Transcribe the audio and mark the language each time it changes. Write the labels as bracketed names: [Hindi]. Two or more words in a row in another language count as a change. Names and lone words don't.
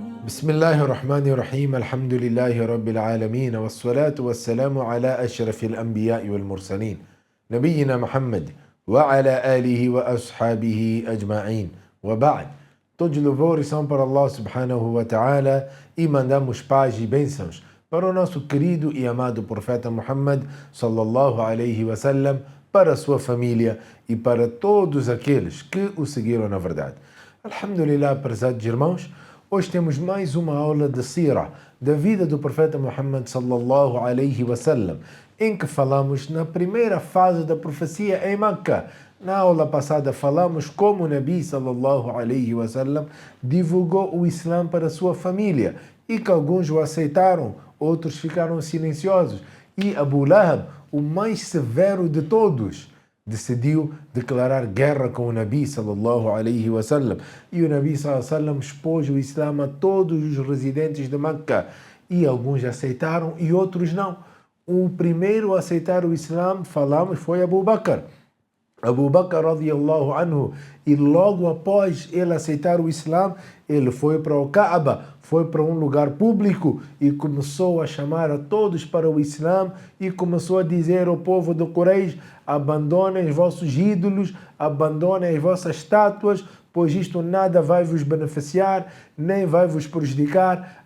[Arabic] بسم الله الرحمن الرحيم الحمد لله رب العالمين والصلاة والسلام على أشرف الأنبياء والمرسلين نبينا محمد وعلى آله وأصحابه أجمعين وبعد. [Portuguese] Todos louvores são para [Arabic] الله سبحانه وتعالى [Portuguese] e mandamos paz e bênçãos para o nosso querido e amado profeta Muhammad [Arabic] صلى الله عليه وسلم, [Portuguese] para a sua família e para todos aqueles que o seguiram na verdade. Alhamdulillah, prezados irmãos, hoje temos mais uma aula de Sira, da vida do profeta Muhammad [Arabic] صلى الله عليه وسلم, [Portuguese] em que falamos na primeira fase da profecia em Meca. Na aula passada falamos como o [Arabic] نبي صلى الله عليه وسلم [Portuguese] divulgou o Islã para a sua família e que alguns o aceitaram, outros ficaram silenciosos. E Abu Lahab, o mais severo de todos, decidiu declarar guerra com o [Arabic] نبي صلى الله عليه وسلم. [Portuguese] E o [Arabic] نبي صلى الله عليه وسلم [Portuguese] expôs o Islã a todos os residentes de Meca. E alguns aceitaram e outros não. O primeiro a aceitar o Islã, falamos, foi Abu Bakr. Abu Bakr [Arabic] رضي الله عنه, [Portuguese] e logo após ele aceitar o Islã, ele foi para o Kaaba, foi para um lugar público e começou a chamar a todos para o Islã e começou a dizer ao povo do Quraysh: abandonem os vossos ídolos, abandonem as vossas estátuas, pois isto nada vai vos beneficiar, nem vai vos prejudicar.